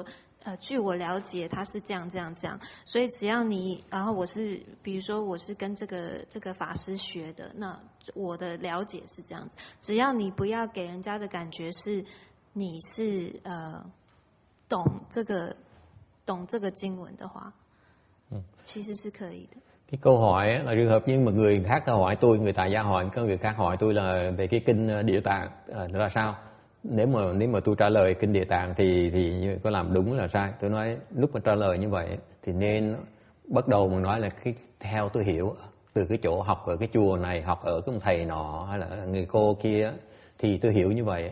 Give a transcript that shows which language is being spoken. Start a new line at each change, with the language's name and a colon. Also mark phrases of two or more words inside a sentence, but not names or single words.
Chinese: 据我了解，他是这样，所以只要你，然后比如说我是跟这个法师学的，那我的了解是这样子，只要你不要给人家的感觉是你是懂这个经文的话，其实是可以的。
Vietnamese: Cái câu hỏi là trường hợp như một người khác hỏi tôi, người tại gia hỏi, có người khác hỏi tôi là về cái kinh Địa Tạng là sao? Nếu mà tôi trả lời kinh Địa Tạng thì có làm đúng là sai? Tôi nói lúc mà trả lời như vậy thì nên bắt đầu mà nói là cái theo tôi hiểu từ cái chỗ học ở cái chùa này, học ở cái ông thầy nọ hay là người cô kia, thì tôi hiểu như vậy.